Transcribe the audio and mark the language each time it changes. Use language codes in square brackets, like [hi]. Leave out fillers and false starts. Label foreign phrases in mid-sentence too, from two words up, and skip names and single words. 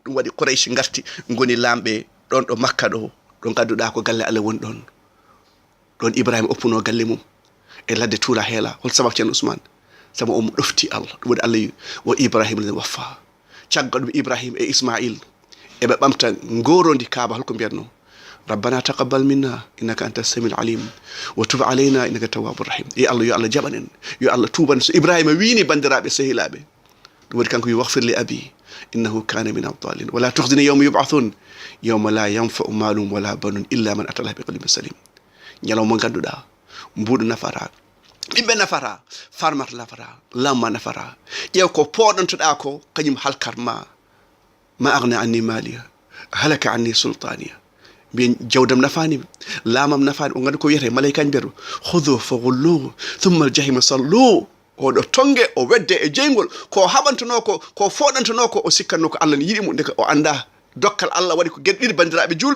[ff] ɗum waɗi Quraysh garti goni lamɓe ɗon ɗo makka ɗo ɗo gadduɗa ko galle Allah woni ɗon ɗon Ibrahima oppuno galle mum e ladde tuula heela hol sababu ceerno Ousmane sabu omo ɗofti Allah ɗum waɗi Allah wo Ibrahima len waffa caggal ɗum Ibrahima e Ismail eɓe ɓamta ngorondi kaaba holko mbiyatno [ar] ربنا تقبل منا إنك أنت السميع العليم وتب علينا إنك أنت التواب الرحيم [ff] Allah yo Allah jaɓan en yo Allah tuban so Ibrahima wiini bandiraɓe sehilaɓe ɗum waɗi kanko wi [ar] واغفر لأبي إنه كان من الضالين ولا تخزني يوم يبعثون يوم لا ينفع مال ولا بنون إلا من أتى الله بقلب سليم. [ff] Nyalaw mo ganduɗa mbuɗu nafara, ɓiɓɓe nafara, farmata nafara, lamma nafara. ƴeew ko poɗontoɗa ko kañum halkar [ar] ما أغنى عني ماليه هلك عني سلطانيه. [ff] mbiyen jawdam nafani, lamam nafani. o gandi ko wiyete malaikaji mbiyata [ar] خذوه فغلوه ثم الجحيم صلوه. [ff] oɗo tongue o wedde e jeygol ko haɓantono ko foɗantono ko o sikkanno ko Allah ne yiɗimo, ndeka o anda dokkal Allah waɗi ko gueɗe ɗiɗi bandiraɓe julɓe.